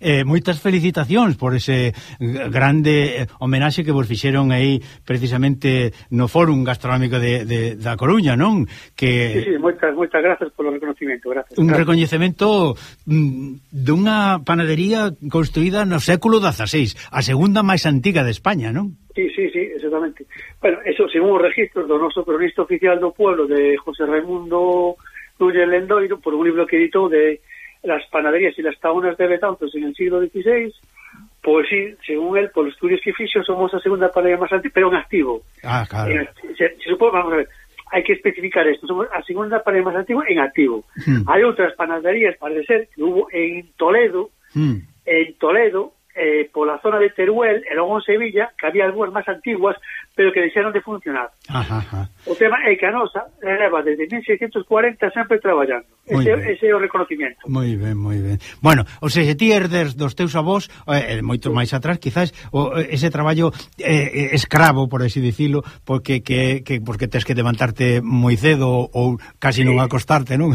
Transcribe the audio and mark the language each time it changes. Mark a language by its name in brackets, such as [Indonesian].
[Galician] Moitas felicitacións por ese grande homenaxe que vos fixeron aí precisamente no Fórum Gastronómico da Coruña, non? Que... Sí, moitas gracias polo reconocimiento, gracias. Un reconocimiento dunha panadería construída no século XVI, a segunda máis antiga de España, non? Sí, exactamente. [Spanish] Bueno, eso, según [Galician] os registros do noso cronista oficial [Spanish] do pueblo, de José Raimundo Núñez Lendoiro, por un libro que editó de las panaderías y las taunas de Betanzos en el siglo XVI, pues sí, según él, por los estudios que hizo, somos la segunda panadería más antigua, pero en activo. Ah, claro. Se supone, vamos a ver, hay que especificar esto, somos la segunda panadería más antigua en activo. Hay otras panaderías, parece ser, que hubo en Toledo, por la zona de Teruel, y luego en Sevilla, que había algunas más antiguas, pero que deixaron de funcionar. Ajá. [Galician] O tema é que a nosa leva desde 1640 sempre traballando. Ese é o reconocimiento. Moi ben, moi ben. Bueno, o sea, se ti herdes dos teus avós, moito máis atrás, quizás ese traballo escravo, por así dicilo, porque tens que levantarte moi cedo ou casi non acostarte, non?